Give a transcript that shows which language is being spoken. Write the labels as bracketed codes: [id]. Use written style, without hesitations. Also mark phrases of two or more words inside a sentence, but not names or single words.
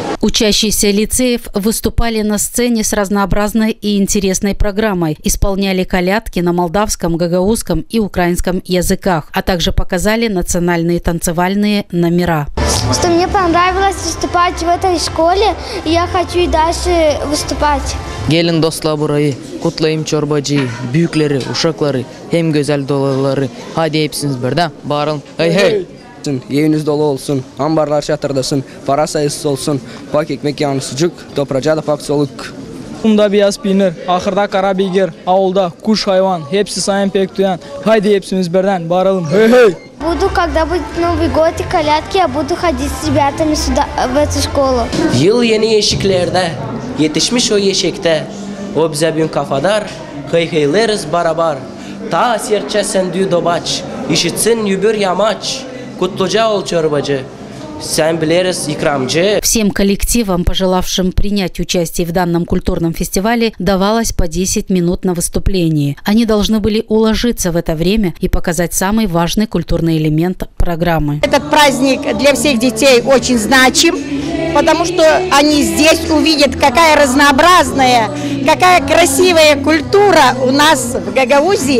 [ru] Учащиеся лицеев выступали на сцене с разнообразной и интересной программой, исполняли колядки на молдавском, гагаузском и украинском языках, а также показали национальные танцевальные номера. Что мне понравилось выступать в этой школе, и я хочу и дальше выступать. [gag] Gelin dostlar burayı, kutlayayım çorbacıyı, büyükleri, uşakları, hem güzel dolaları. Hadi hepsiniz birden bağıralım. Hey hey! Eviniz dolu olsun, ambarlar çatırdasın, para sayısı olsun, pak ekmek yağını sucuk, topraca da pak soluk. Kumda beyaz peynir, ahırda kara beygir, avulda kuş hayvan, hepsi sayın pek duyan. Haydi hepsimiz birden bağıralım. Hey hey! [ru] Когда будет Новый год и колядки, я буду ходить с ребятами сюда, в эту школу. [gag] Yıl yeni yeşiklerde, yetişmiş o yeşekte, o bize bin kafadar, hıyleriz barabar. Ta serçe sendü dobaç, işitsin yübür yamaç, kutluca ol çorbacı. [ru] Всем коллективам, пожелавшим принять участие в данном культурном фестивале, давалось по 10 минут на выступление. Они должны были уложиться в это время и показать самый важный культурный элемент программы. Этот праздник для всех детей очень значим, потому что они здесь увидят, какая разнообразная, какая красивая культура у нас в Гагаузии.